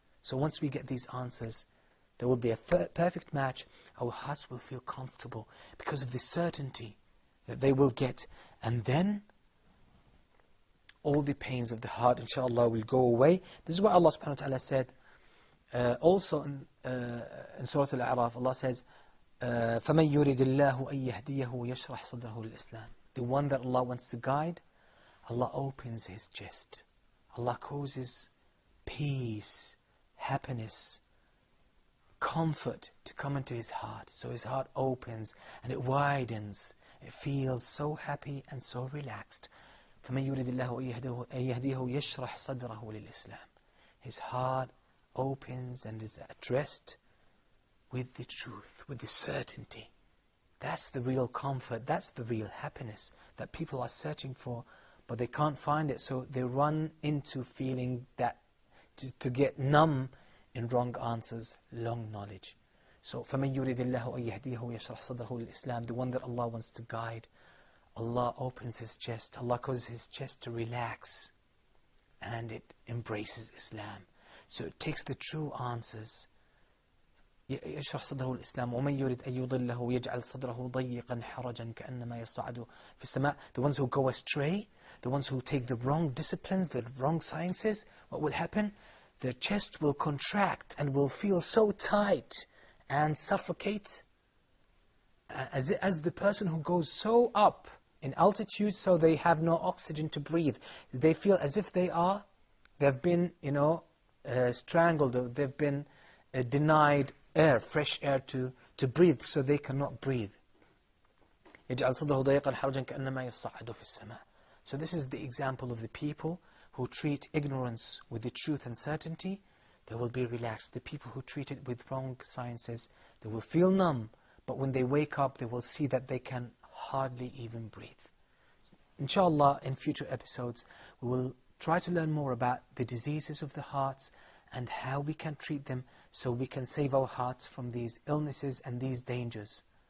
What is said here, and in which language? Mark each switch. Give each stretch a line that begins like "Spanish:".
English: So once we get these answers, there will be a perfect match. Our hearts will feel comfortable because of the certainty that they will get. And then all the pains of the heart, inshallah, will go away. This is what Allah subhanahu wa ta'ala said. Also in Surah Al-A'raf, Allah says,
Arabic: فَمَنْ يُرِدِ اللَّهُ أَن يَهْدِيَهُ يَشْرَحْ صَدْرَهُ لِلْإِسْلَامِ.
English: The one that Allah wants to guide, Allah opens his chest. Allah causes peace, happiness, comfort to come into his heart. So his heart opens and it widens. It feels so happy and so relaxed.
Arabic: فَمَنْ يُرِدِ اللَّهُ أَنْ يَهْدِيهُ يَشْرَحْ صَدْرَهُ لِلْإِسْلَامِ.
English: His heart opens and is addressed with the truth, with the certainty. That's the real comfort, that's the real happiness that people are searching for, but they can't find it, so they run into feeling that to get numb in wrong answers, long knowledge. So,
Arabic: فَمَنْ يُرِدِ اللَّهُ أَنْ يَهْدِيهُ يَشْرَحْ صَدْرَهُ لِلْإِسْلَامِ.
English: The one that Allah wants to guide, Allah opens His chest, Allah causes His chest to relax, and it embraces Islam. So it takes the true answers.
Arabic: يشرح صدره الإسلام ومن يريد أن يضله يجعل صدره ضيقا حرجا كأنما يصعد في السماء.
English: The ones who go astray, the ones who take the wrong disciplines, the wrong sciences, what will happen? Their chest will contract and will feel so tight and suffocate as the person who goes so up in altitude, so they have no oxygen to breathe. They feel as if they've been, strangled, or they've been denied air, fresh air to breathe, so they cannot breathe.
Arabic: يجعل صدره ضيقا حرجا كأنما يصعد في السماء.
English: So this is the example of the people who treat ignorance with the truth and certainty. They will be relaxed. The people who treat it with wrong sciences, they will feel numb, but when they wake up, they will see that they can hardly even breathe. Inshallah, in future episodes, we will try to learn more about the diseases of the hearts and how we can treat them so we can save our hearts from these illnesses and these dangers.